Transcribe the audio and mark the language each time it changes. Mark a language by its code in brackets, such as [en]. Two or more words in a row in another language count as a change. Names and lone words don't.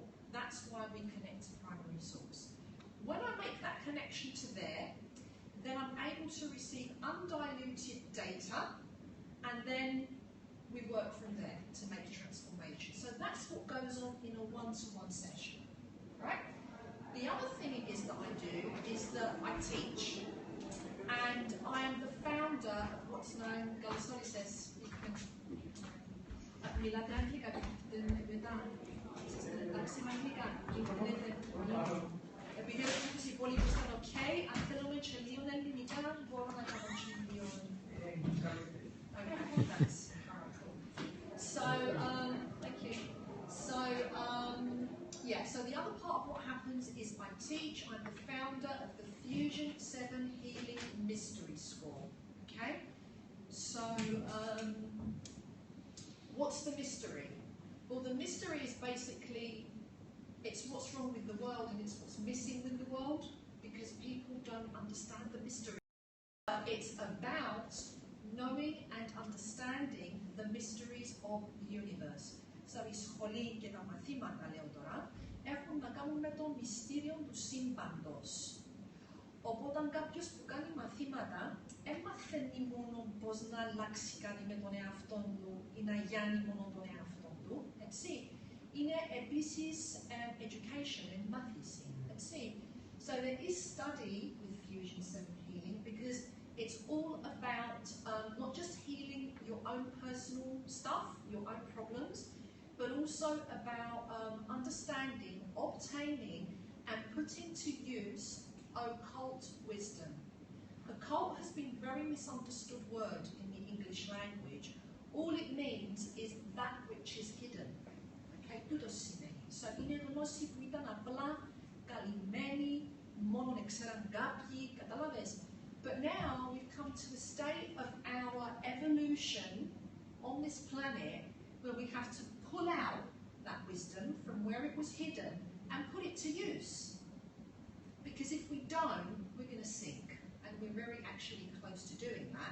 [en] That's why we connect to primary source. When I make that connection to there, then I'm able to receive undiluted data, and then we work from there to make a transformation. So that's what goes on in a one-to-one session, right? The other thing is that I do is that I teach, and I am the founder of what's known, Galasoli says, [el] επειδή οι υπόλοιποι ήταν ok, αν θέλουμε και λίγο ελληνικά, μπορώ να κάνω και λίγο. [en] Okay, that's so, thank you. So, yeah, so the other part of what happens is I teach, I'm the founder of the Fusion 7 Healing Mystery School, okay? So, what's the mystery? Well, the mystery is basically, it's what's wrong with the world and it's what's missing with the world, because people don't understand the mystery. It's about knowing and understanding the mysteries of the universe. [el] So η σχολή και τα μαθήματα, λέω τώρα, έχουν να κάνουν με το μυστήριο του σύμπαντος. Οπότε κάποιος που κάνει μαθήματα, έμαθαίνει μόνο πώς να αλλάξει κάτι με τον εαυτό του ή να γιάνει μόνο τον εαυτό του, έτσι. Είναι επίσης [en] education and [el] μάθηση, έτσι. [en] So there is study with Fusion 7 Healing because it's all about not just healing your own personal stuff, your own problems, but also about understanding, obtaining, and putting to use occult wisdom. Occult has been a very misunderstood word in the English language. All it means is that which is hidden. [el] Okay, τούτο σημαίνει. So είναι γνώση που ήταν απλά καλυμμένη, μόνο ξέραν κάποιοι, καταλάβες. [en] But now we've come to the state of our evolution on this planet where we have to pull out that wisdom from where it was hidden and put it to use. Because if we don't, we're going to sink. And we're very actually close to doing that.